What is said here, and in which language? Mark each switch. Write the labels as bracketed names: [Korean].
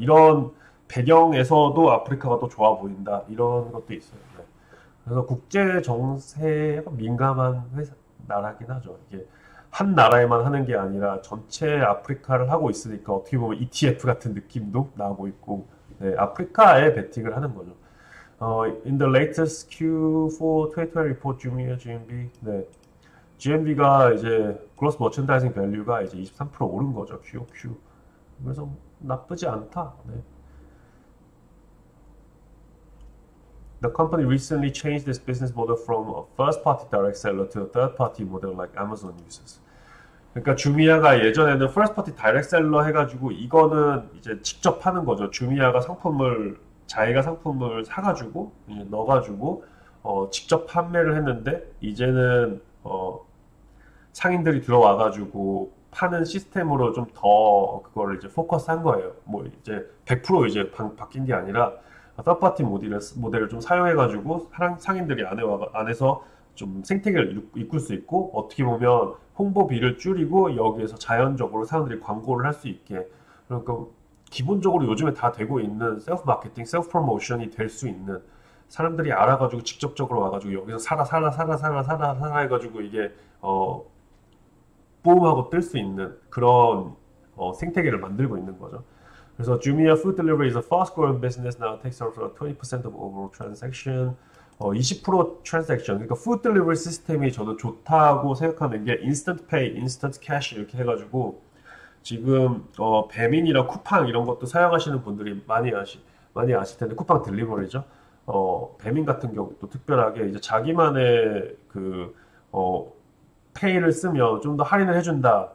[Korean] 이런 배경에서도 아프리카가 또 좋아 보인다. 이런 것도 있어요. 네. 그래서 국제 정세에 민감한 나라긴 하죠. 이게 한 나라에만 하는 게 아니라 전체 아프리카를 하고 있으니까 어떻게 보면 ETF 같은 느낌도 나고 있고, 네, 아프리카에 베팅을 하는 거죠. [English] In the latest Q4 2020 report, Jumia GMV, 네, [Korean] GMV가 이제 Gross Merchandising Value가 이제 23% 오른 거죠, [English] QOQ. [Korean] 그래서 나쁘지 않다. 네. [English] The company recently changed its business model from a first-party direct seller to a third-party model like Amazon uses. [Korean] 그러니까 주미아가 예전에는 [English] first-party direct seller [Korean] 해가지고 이거는 이제 직접 하는 거죠. 주미아가 자기가 상품을 사가지고 넣어가지고 직접 판매를 했는데 이제는 상인들이 들어와가지고 파는 시스템으로 좀 더 그거를 이제 포커스한 거예요. 뭐 이제 100% 이제 바뀐 게 아니라 서드파티 모델을 좀 사용해가지고 상인들이 안에서 좀 생태계를 이끌 수 있고, 어떻게 보면 홍보비를 줄이고 여기에서 자연적으로 사람들이 광고를 할 수 있게. 그러니까 기본적으로 요즘에 다 되고 있는 셀프 마케팅, 셀프 프로모션이 될 수 있는, 사람들이 알아가지고 직접적으로 와가지고 여기서 사라 해가지고 이게 뿜하고 뜰 수 있는 그런 생태계를 만들고 있는 거죠. [English] 그래서 Jumia Food Delivery is a fast-growing business now. Takes over 20% of overall transaction. 20% transaction. [Korean] 그러니까 Food Delivery 시스템이 저는 좋다고 생각하는 게 Instant Pay, Instant Cash 이렇게 해가지고 지금 배민이랑 쿠팡 이런 것도 사용하시는 분들이 많이 아실 텐데, 쿠팡 딜리버리죠. 배민 같은 경우도 특별하게 이제 자기만의 그 페이를 쓰면 좀 더 할인을 해준다.